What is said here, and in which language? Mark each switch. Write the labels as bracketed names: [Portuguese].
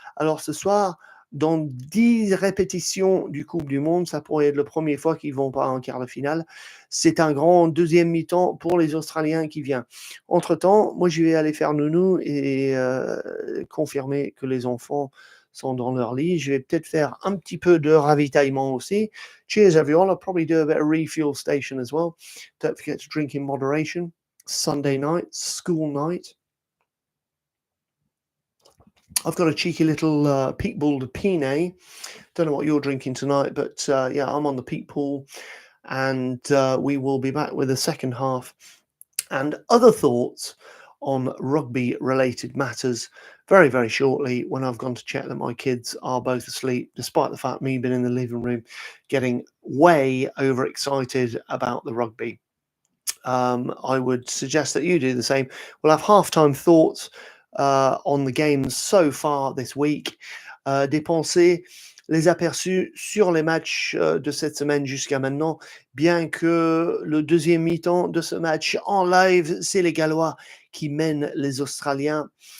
[French] Alors ce soir, dans 10 répétitions du Coupe du Monde, ça pourrait être la première fois qu'ils vont pas en quart de finale. C'est un grand deuxième mi-temps pour les Australiens qui vient. Entre-temps, moi je vais aller faire nounou et confirmer que les enfants sont dans leur lit. Je vais peut-être faire un petit peu de ravitaillement aussi. [English] Cheers everyone. I'll probably do a bit of refuel station as well. Don't forget to drink in moderation. Sunday night, school night. I've got a cheeky little peat ball de Pinay. Don't know what you're drinking tonight, but yeah, I'm on the peat pool, and we will be back with the second half and other thoughts on rugby-related matters very, very shortly when I've gone to check that my kids are both asleep, despite the fact me being in the living room getting way overexcited about the rugby. I would suggest that you do the same. [French] We'll have halftime thoughts on the games so far this week, des pensées, les aperçus sur les matchs de cette semaine jusqu'à maintenant, bien que le deuxième mi-temps de ce match en live, c'est les Gallois qui mènent les Australiens.